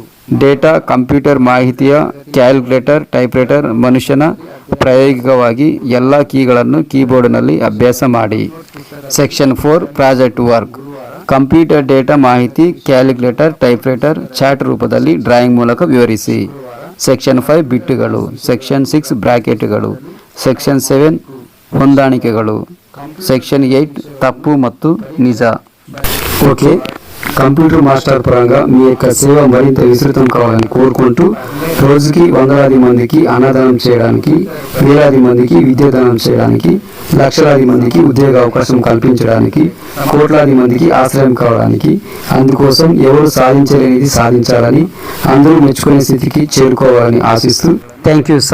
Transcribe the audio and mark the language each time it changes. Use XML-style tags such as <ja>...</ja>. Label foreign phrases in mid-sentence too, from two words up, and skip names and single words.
<en>data computer</en> <kn>ಮಾಹಿತಿಯ</kn> <en>calculator typewriter</en> <kn>ಮನುಷ್ಯನ ಪ್ರಾಯೋಗಿಕವಾಗಿ ಎಲ್ಲ ಕೀಗಳನ್ನು ಕೀಬೋರ್ಡ್ನಲ್ಲಿ ಅಭ್ಯಾಸ ಮಾಡಿ.</kn> <en>section 4 project work. computer data</en> <kn>ಮಾಹಿತಿ</kn> <en>calculator typewriter chart</en> <kn>ರೂಪದಲ್ಲಿ ಡ್ರಾಯಿಂಗ್ ಮೂಲಕ ವಿವರಿಸಿ. ಸೆಕ್ಷನ್ 5 ಬಿಟ್ಟುಗಳು. ಸೆಕ್ಷನ್ 6 ಬ್ರಾಕೆಟ್ಗಳು. ಸೆಕ್ಷನ್ 7 ಹೊಂದಾಣಿಕೆಗಳು.</kn> <te>సెక్షన్ 8 తప్పు ಮತ್ತು నిజ. ఓకే, కంప్యూటర్ మాస్టర్ పరంగా మీ యొక్క సేవ మరింత విస్తృతం కావాలని కోరుకుంటూ రోజుకి వందలాది మందికి అన్నదానం చేయడానికి, వేలాది మందికి విద్యాదానం చేయడానికి, లక్షలాది మందికి ఉద్యోగ అవకాశం కల్పించడానికి, కోట్లాది మందికి ఆశ్రయం కావడానికి, అందుకోసం ఎవరు సాధించలేనిది సాధించాలని, అందరూ మెచ్చుకునే స్థితికి చేరుకోవాలని ఆశిస్తూ</te> <en>thank you sir.</en>